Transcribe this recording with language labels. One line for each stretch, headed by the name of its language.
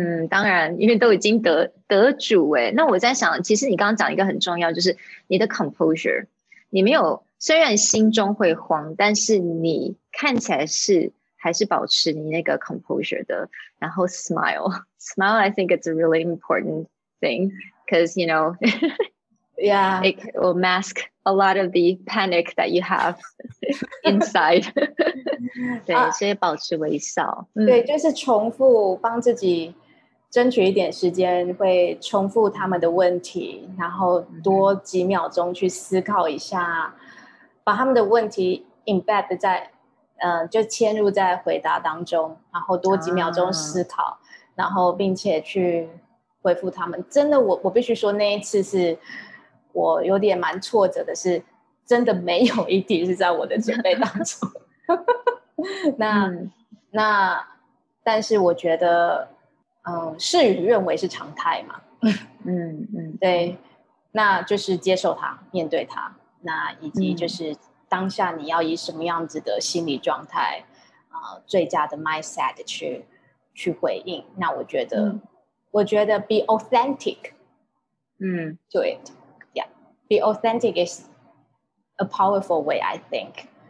Chinese: 当然因为都已经得主耶。那我在想其实你刚刚讲一个很重要，就是你的 composure， 你没有，虽然心中会慌，但是你看起来还是保持你那个 composure 的，然后
English: smile I think it's a really important thing because you know yeah it will mask a lot of the panic that you have inside
Chinese: 对，所以保持微笑。对，就是重复帮自己争取一点时间，会重复他们的问题，然后多几秒钟去思考一下，把他们的问题 embed 在就嵌入在回答当中，然后多几秒钟思考，然后并且去回复他们。真的我必须说那一次是我有点蛮挫折的，是真的没有一题是在我的准备当中那但是我觉得事与愿违是常态嘛对，那就是接受它，面对它，那以及就是当下你要以什么样子的心理状态最佳的 mindset 去回应。那我觉得
English: be authentic to it. Yeah, be authentic is a powerful way, I think.